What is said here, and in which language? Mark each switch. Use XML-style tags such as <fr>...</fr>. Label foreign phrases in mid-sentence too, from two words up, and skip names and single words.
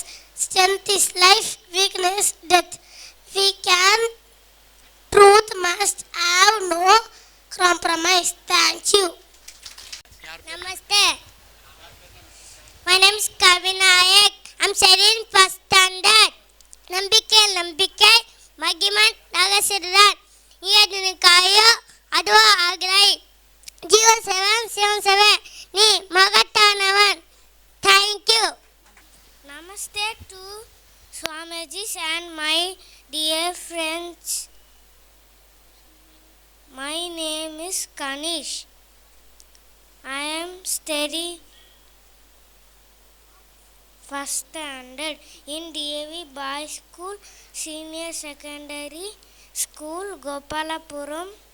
<en>Strength is life, weakness death. We can. Truth must have no compromise. Thank you. Namaste. My name is Kavinayak. I'm studying 1st standard. Nambike, Magiman, Nagasiran. Yadinikayo, Adwa Agrai. 0777. Ni Magatanavan. Swamijis and my dear friends. My name is Kanish. I am studying first standard in DAV Boys School, Senior Secondary School, Gopalapuram.</en>